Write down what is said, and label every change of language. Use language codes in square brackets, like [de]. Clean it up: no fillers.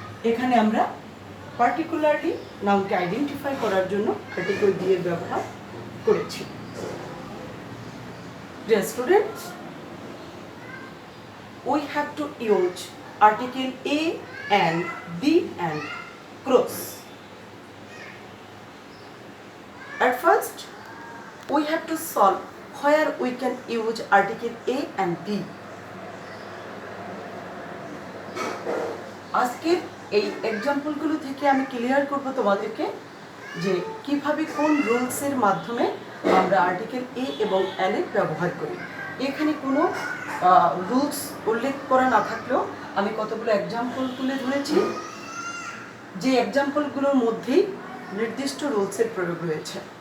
[bn] এখানে আমরা particularly নাউনকে identify করার জন্য আর্টিকেল দিয়ে ব্যবহার করেছি। [en] Dear students, we have to use article A and B and cross. At first, we have to solve where we can use article A and B. [bn] আজকের এই এক্সাম্পলগুলো থেকে আমি ক্লিয়ার করব তোমাদেরকে যে কিভাবে কোন রুলসের মাধ্যমে আমরা আর্টিকেল এ এবং এল এর ব্যবহার করি। এখানে কোনো রুলস উল্লেখ করা না থাকলেও আমি কতগুলো এক্সাম্পল তুলে ধরেছি, যে এক্সাম্পলগুলোর মধ্যেই নির্দিষ্ট রুলসের প্রয়োগ রয়েছে।